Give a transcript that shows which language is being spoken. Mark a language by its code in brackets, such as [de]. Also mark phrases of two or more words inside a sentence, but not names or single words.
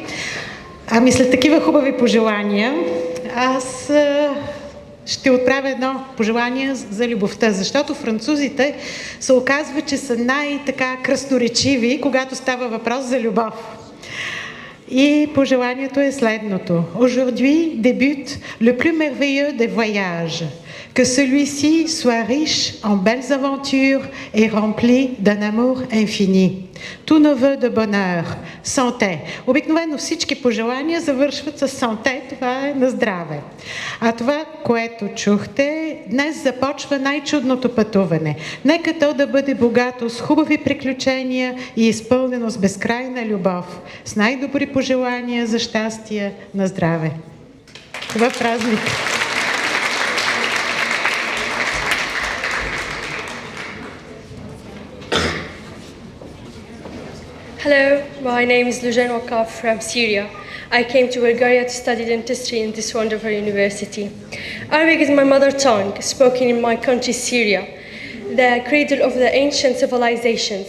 [bg] След такива хубави пожелания, аз ще отправя едно пожелание за любовта, защото французите се оказва, че са най-така красноречиви, когато става въпрос за любов. И пожеланието е следното. [fr] Aujourd'hui débute le plus merveilleux des voyages. Que celui-ci soit riche en belles aventures et rempli d'un amour infini. Tous nos vœux de bonheur, santé. [bg] Обикновено всички пожелания завършват с санте, това е на здраве. А това, което чухте, днес започва най-чудното пътуване. Нека то да бъде богато с хубави приключения и изпълнено с безкрайна любов. С най-добри пожелания за щастие на здраве. Това празник! [en] Hello, my name is Lujan Wakaf from Syria. I came to Bulgaria to study dentistry in this wonderful university. Arabic is my mother tongue, spoken in my country Syria, the cradle of the ancient civilizations.